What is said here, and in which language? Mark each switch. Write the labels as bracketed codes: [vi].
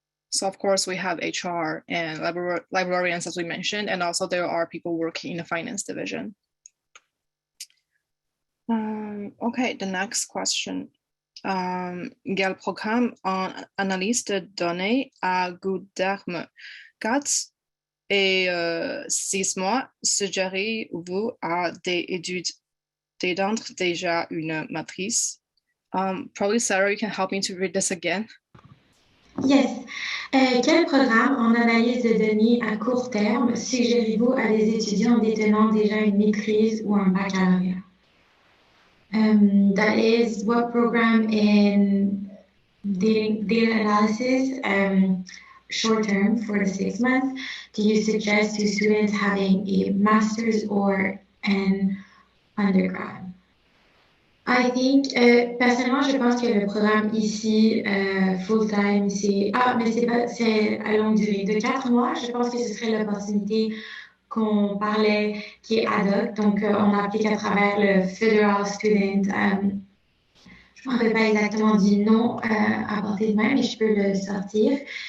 [en] So of course we have HR and librarians, as we mentioned, and also there are people working in the finance division. Okay, the next question. [fr] Quel programme en analyse de données à goût terme 4 et 6 mois suggérez-vous à des études d'étendre déjà une matrice? [en] Probably Sarah, you can help me to read this again. Yes. [fr] Quel programme en analyse de données à court terme suggérez-vous à des étudiants détenant déjà une maîtrise ou un baccalauréat? [en] That is, what program in data analysis, short term, 4 to 6 months, do you suggest to students having a master's or an undergrad? I think, [fr] personnellement, je pense que le programme ici, [en] full-time, [fr] c'est à longue durée, de 4 mois. Je pense que ce serait l'opportunité qu'on parlait qui est ad hoc. Donc, on applique à travers le Federal Student. Je ne me rappelle pas exactement du nom à portée de main, mais je peux le sortir.